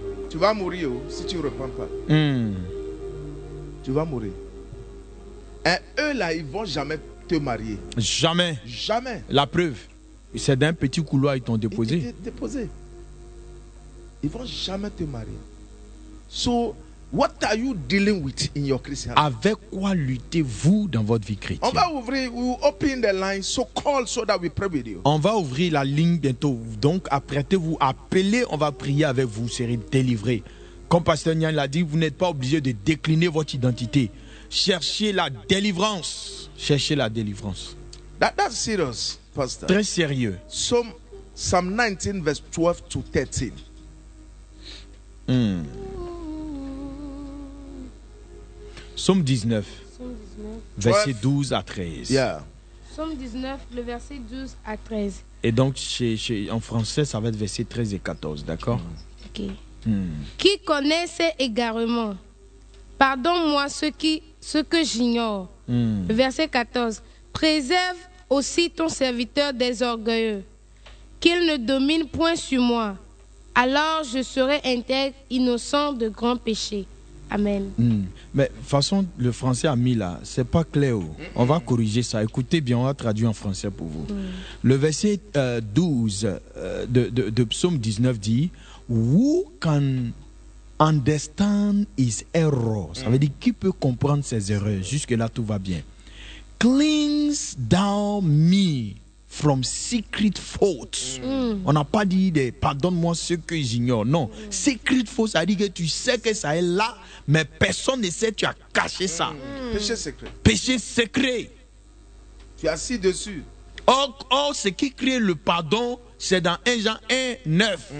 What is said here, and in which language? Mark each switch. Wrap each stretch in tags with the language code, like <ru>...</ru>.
<fr>Tu vas mourir si tu ne repens pas. Tu vas mourir. Et eux, là, ils ne vont jamais te marier. Jamais. Jamais. La preuve, c'est d'un petit couloir, ils t'ont déposé. Déposé. Ils ne vont jamais te marier.</fr> <en>So, what are you dealing with in your Christian life?</en> <fr>Avec quoi luttez-vous dans votre vie chrétienne? On va ouvrir,</fr> <en>we will open the line, so call so that we pray with you.</en> <fr>On va ouvrir la ligne bientôt. Donc, apprêtez-vous, appelez, on va prier avec vous, serez délivrés. Comme Pasteur Nyan l'a dit, vous n'êtes pas obligé de décliner votre identité. Cherchez la délivrance. Cherchez la délivrance.</fr> <en>That's serious, Pastor.</en> <fr>Très sérieux.</fr> <en>Psalm 19, verse 12 to 13.</en> <fr>Psaume 19, verset 12 à 13.</fr> <en>Yeah.</en> <fr>Psaume 19, le verset 12 à 13. Et donc, en français, ça va être verset 13 et 14, d'accord? Ok. Qui connaît ses égarements? Pardonne-moi ce que j'ignore. Verset 14. Préserve aussi ton serviteur des orgueilleux, qu'il ne domine point sur moi. Alors je serai intègre, innocent de grands péchés. Amen. Mais de toute façon, le français a mis là, c'est pas clair. On va corriger ça. Écoutez bien, on va traduire en français pour vous. Le verset 12 de Psaume 19 dit:</fr> <en>Who can understand his error?</en> <fr>Ça veut dire qui peut comprendre ses erreurs? Jusque-là, tout va bien.</fr> <en>Cleanse thou me from secret faults.</en> <fr>On n'a pas dit de pardonne-moi ce que j'ignore. Non.</fr> <en>Secret faults,</en> <fr>ça veut dire que tu sais que ça est là. Mais personne ne sait, tu as caché ça. Péché secret. Péché secret. Tu es assis dessus. Or, ce qui crée le pardon, c'est dans 1 Jean 1, 9.</fr>